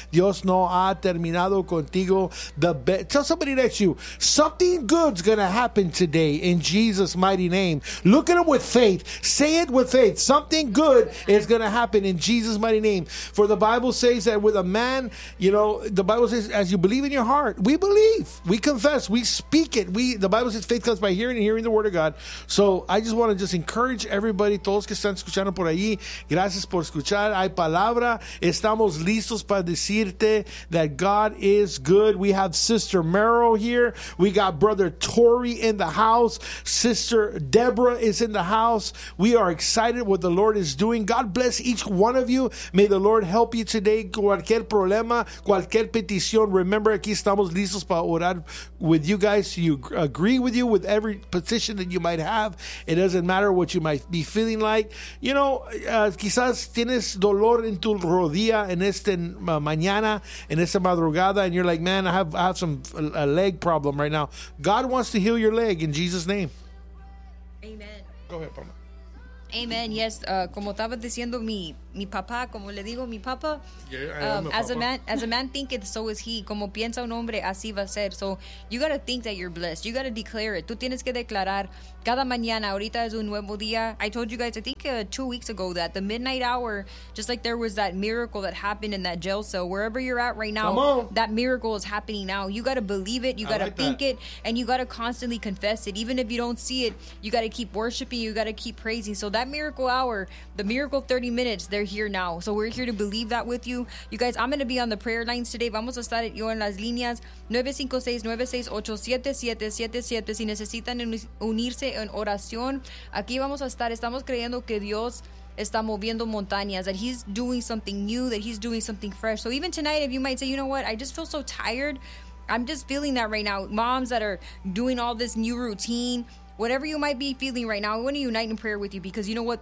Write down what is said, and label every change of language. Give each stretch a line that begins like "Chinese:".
Spanish: Dios no ha terminado contigo.
English: Tell somebody next to you, something good's going to happen today in Jesus' mighty name. Look at them with faith. Say it with faith. Something good is going to happen in Jesus' mighty name. For the Bible says that with a man, you know, the Bible says, as you believe in your heart, we believe, we confess, we speak it. The Bible says faith comes by hearing and hearing the word of God. So I just want to just encourage everybody,
Spanish: todos que están escuchando por ahí, gracias por escuchar. Hay palabra. Estamos listos para decirte
English: that God is good. We have Sister Merrill here. We got Brother Tori in the house. Sister Deborah is in the house. We are excited what the Lord is doing. God bless each one of you. May the Lord help you today.
Spanish: Cualquier problema, cualquier petición,
English: remember,
Spanish: aquí estamos listos para orar
English: with you guys. You agree with you with every petition that you might have. It doesn't matter what you might be feeling like. You know,
Spanish: quizás tienes dolor en tu rodilla en esta mañana, en esta madrugada,
English: and you're like, man, I have some a leg problem right now. God wants to heal your leg in Jesus' name. Amen. Go ahead, Pama. Amen. Yes,
Spanish: como estaba diciendo mi papá, como le digo mi papá,
English: as a man thinketh, so is he.
Spanish: Como piensa un hombre, así va a ser.
English: So you got to think that you're blessed. You got to declare it.
Spanish: Tú tienes que declarar cada mañana. Ahorita es un nuevo día.
English: I told you guys, I think 2 weeks ago, that the midnight hour, just like there was that miracle that happened in that jail cell, wherever you're at right now, that miracle is happening now. You got to believe it. You got to think it. And you got to constantly confess it. Even if you don't see it, you got to keep worshiping. You got to keep praising. So that miracle hour, the miracle 30 minutes, they're here now. So we're here to believe that with you. You guys, I'm going to be on the prayer lines today.
Spanish: Vamos a estar yo en las líneas 956-968-7777. Si necesitan unirse en oración, aquí vamos a estar. Estamos creyendo que Dios está moviendo montañas,
English: that he's doing something new, that he's doing something fresh. So even tonight, if you might say, you know what, I just feel so tired. I'm just feeling that right now. Moms that are doing all this new routine, whatever you might be feeling right now, I want to unite in prayer with you, because you know what?